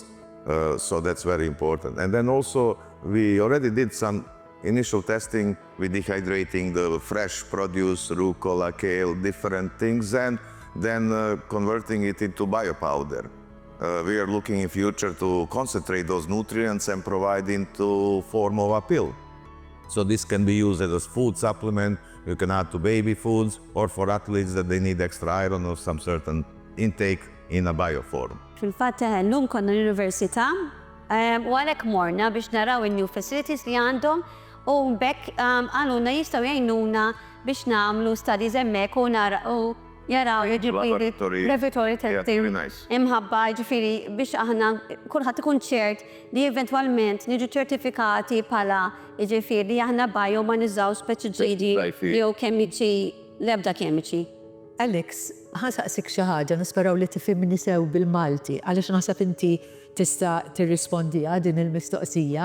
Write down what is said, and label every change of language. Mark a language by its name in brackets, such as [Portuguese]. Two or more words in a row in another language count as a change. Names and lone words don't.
[English] So that's very important. And then also, we already did some initial testing with dehydrating the fresh produce, rucola, kale, different things, and then converting it into biopowder. We are looking in future to concentrate those nutrients and provide into form of a pill. So this can be used as a food supplement. You can add to baby foods, or for athletes that they need extra iron or some certain intake in a bioform. [Maltese] Fil-fatt llum konna l-Università u għalhekk morna biex naraw in- [English] new facilities [Maltese] li għandhom u bekk għaluna jistgħu jgħinuna biex nagħmlu studies hemmhekk u jaraw jiġifieri [English] Laboratory. laboratory Yeah, testing. very nice. [Maltese] Imħabba jiġifieri biex aħna kulħadd ikun ċert li eventwalment niġu ċertifikati bħala jiġifieri li aħna bio ma niżgħux pestiċidi jew kemiċi l-ebda kemiċi. Alex, ħasaqsik xi ħaġa nisperaw li tifhimni sew bil-Malti għaliex naħseb inti tista' tirrispondiha din il-mistoqsija.